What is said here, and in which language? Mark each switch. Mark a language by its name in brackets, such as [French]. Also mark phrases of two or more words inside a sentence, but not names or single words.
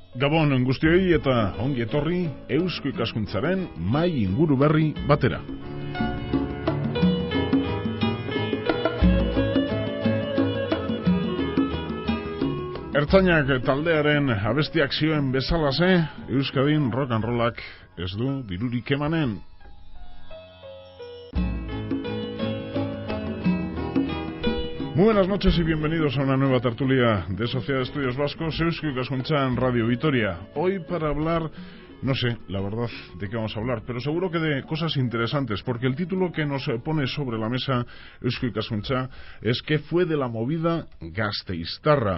[Basque] Gabon guztioi eta ongi etorri Eusko Ikaskuntzaren Mahai Inguru Berri batera. Ertzainak taldearen abestiak zioen bezalaze, Euskadin [English] rock and rollak [Basque] ez du dirurik emanen. [Spanish] Muy buenas noches y bienvenidos a una nueva tertulia de Sociedad de Estudios Vascos, Eusko Ikaskuntza en Radio Vitoria. Hoy para hablar, no sé, la verdad, de qué vamos a hablar, pero seguro que de cosas interesantes, porque el título que nos pone sobre la mesa Eusko Ikaskuntza es ¿qué fue de la movida gasteiztarra?